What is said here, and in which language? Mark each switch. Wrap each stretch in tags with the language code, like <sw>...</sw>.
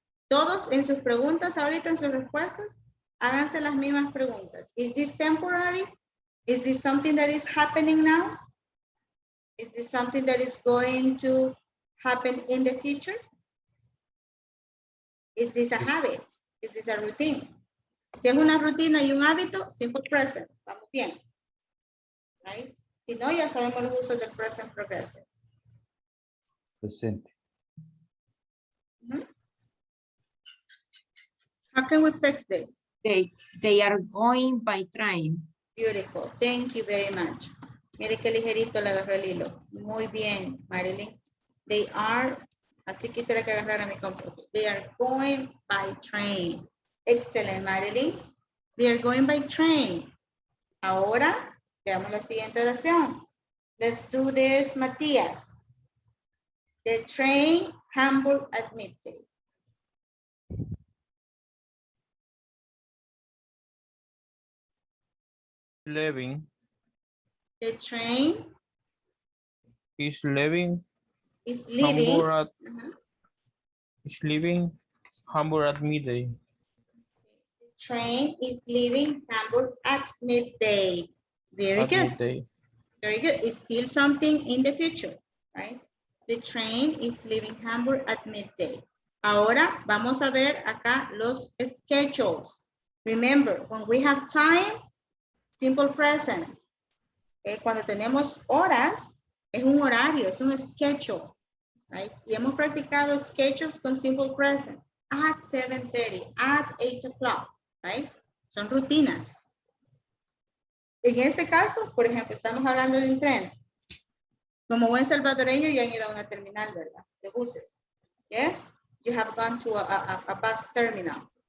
<es>Todos en sus preguntas, ahorita en sus respuestas, háganse las mismas preguntas.</es> <en>Is this temporary? Is this something that is happening now? Is this something that is going to happen in the future? Is this a habit? Is this a routine?</en> <es>Si es una rutina y un hábito,</es> <en>simple present.</en> <es>Vamos bien.</es> <en>Right?</en> <es>Si no, ya sabemos los usos del present progressive. Presente.</es> <en>How can we fix this? They are going by train. Beautiful. Thank you very much.</en> <es>Mire qué ligerito le agarró el hilo. Muy bien, Marilyn.</es> <en>They are,</en> <es>así quisiera que agarrara mi computer.</es> <en>They are going by train. Excellent, Marilyn. They are going by train.</en> <es>Ahora, veamos la siguiente oración.</es> <en>Let's do this, Matías. The train Hamburg at midday. Leaving. The train Is leaving. is leaving. Is leaving Hamburg at midday. The train is leaving Hamburg at midday. Very good. Midday. Very good. It's still something in the future, right? The train is leaving Hamburg at midday.</en> <es>Ahora vamos a ver acá los schedules.</es> <en>Remember, when we have time, simple present.</en> <es>Cuando tenemos horas, es un horario, es un schedule, right? Y hemos practicado schedules con simple present.</es> <en>At 7:30, at 8 o'clock,</en> <es>right? Son rutinas. En este caso, por ejemplo, estamos hablando de un tren. Como buen salvadoreño, ya han ido a una terminal, ¿verdad? De buses.</es> <en>Yes? You have gone to a bus terminal.</en>